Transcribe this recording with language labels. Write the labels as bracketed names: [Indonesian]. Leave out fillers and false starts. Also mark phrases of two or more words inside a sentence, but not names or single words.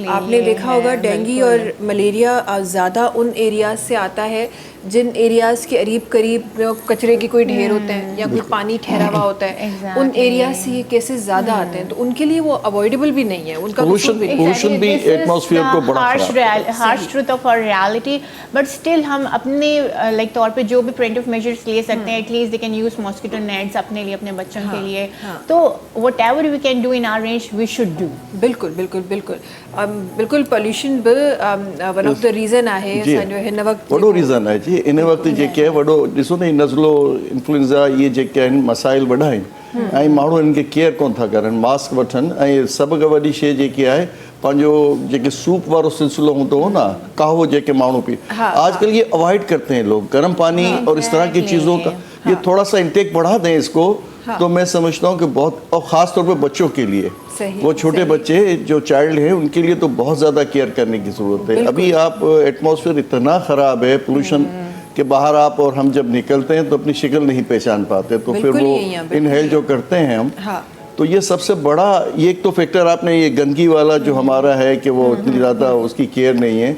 [Urdu] آپ نے دیکھا ہوگا ڈینگی اور ملیریا زیادہ ان ایریاز سے آتا ہے جن ایریاز کے قریب کچرے کے کوئی ڈھیر ہوتے ہیں یا کوئی پانی ٹھہرا ہوا ہوتا ہے، ان ایریا سے یہ کیسز زیادہ آتے ہیں، تو ان کے لیے وہ اوائڈیبل بھی نہیں ہے. उनका پلوشن بھی ایٹماسفیئر کو بڑا [English] harsh truth of our reality, but still [Urdu] ہم اپنے [English] लाइक [Urdu] طور پہ جو بھی [English] preventive measures [Urdu] لے سکتے ہیں, [English] at least they can use mosquito nets [Urdu] اپنے لیے، اپنے بچوں کے لیے. [English] तो whatever we can do in our range we should do. [Urdu] بالکل بالکل بالکل بالکل. [Sindhi] पोल्यूशन बि [English] one of the reason [Sindhi] आहे असांजो हिन वक़्तु वॾो रीज़न आहे जी। इन वक़्तु जेके आहे वॾो ॾिसो न नज़लो इन्फ्लुएंज़ा इहे जेके आहिनि मसाइल वॾा आहिनि ऐं माण्हू इनखे केयर कोन था करनि, मास्क वठनि ऐं सभ खां वॾी शइ जेकी आहे पंहिंजो जेके सूप वारो सिलसिलो हूंदो हो ना, कहवो जेके माण्हू पी, [Urdu] آج کل یہ اوائڈ کرتے ہیں لوگ. گرم پانی اور اس طرح کی چیزوں کا یہ تھوڑا سا انٹیک بڑھا دیں اس کو، تو میں سمجھتا ہوں کہ بہت، اور خاص طور پہ بچوں کے لیے، وہ چھوٹے بچے جو چائلڈ ہیں ان کے لیے تو بہت زیادہ کیئر کرنے کی ضرورت ہے. ابھی آپ ایٹماسفیئر اتنا خراب ہے پلوشن کے باہر آپ اور ہم جب نکلتے ہیں تو اپنی شکل نہیں پہچان پاتے، تو پھر وہ ان ہیل جو کرتے ہیں ہم، تو یہ سب سے بڑا یہ ایک تو فیکٹر آپ نے یہ گندگی والا جو ہمارا ہے کہ وہ اتنی زیادہ اس کی کیئر نہیں ہے.